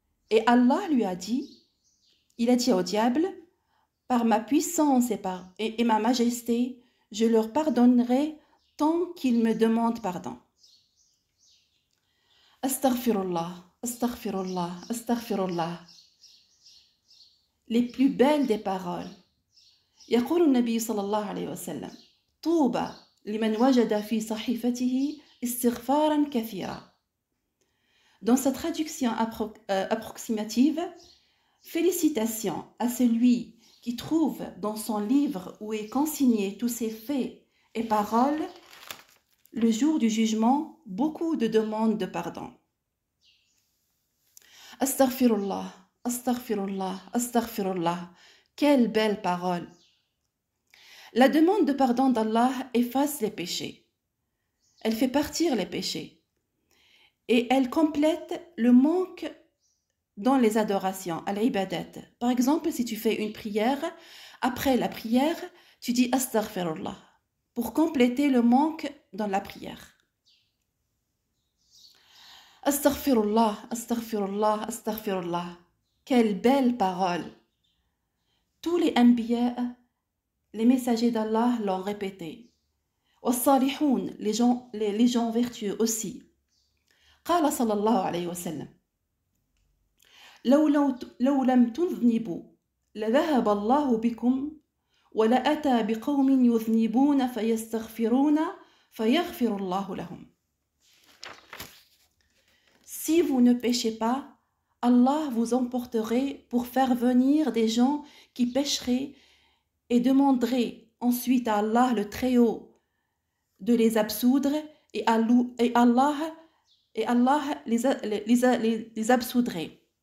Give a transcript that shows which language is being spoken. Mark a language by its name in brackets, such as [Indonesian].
[French] Et Allah lui a dit, il a dit au diable: par ma puissance et ma majesté, je leur pardonnerai tant qu'ils me demandent pardon. [Arabic] Astaghfirullah, astaghfirullah, astaghfirullah. [French] Les plus belles des paroles. [Arabic] يقول النبي صلى الله عليه وسلم: طوبى لمن وجد في صحيفته استغفارا كثيرا. [French] Dans sa traduction approximative, félicitations à celui qui trouve dans son livre où est consigné tous ses faits et paroles, le jour du jugement, beaucoup de demandes de pardon. [Arabic] Astaghfirullah, astaghfirullah, astaghfirullah. [French] Quelle belle parole! La demande de pardon d'Allah efface les péchés. Elle fait partir les péchés. Et elle complète le manque dans les adorations, al-ibadat. Par exemple, si tu fais une prière, après la prière, tu dis astaghfirullah pour compléter le manque dans la prière. [Arabic] Astaghfirullah, astaghfirullah, astaghfirullah. [French] Quelle belle parole! Tous les anbiya, les messagers d'Allah l'ont répété. Was-salihoun, les gens vertueux aussi. [Arabic] قال صلى الله عليه وسلم: لو لم تذنبوا لذهب الله بكم ولأتى بقوم يذنبون فيستغفرون فيغفر الله لهم. [French] Si vous ne péchez pas, Allah vous emporterait pour faire venir des gens qui pécheraient et demanderaient ensuite à Allah le Très-Haut de les absoudre et Allah les absoudrait.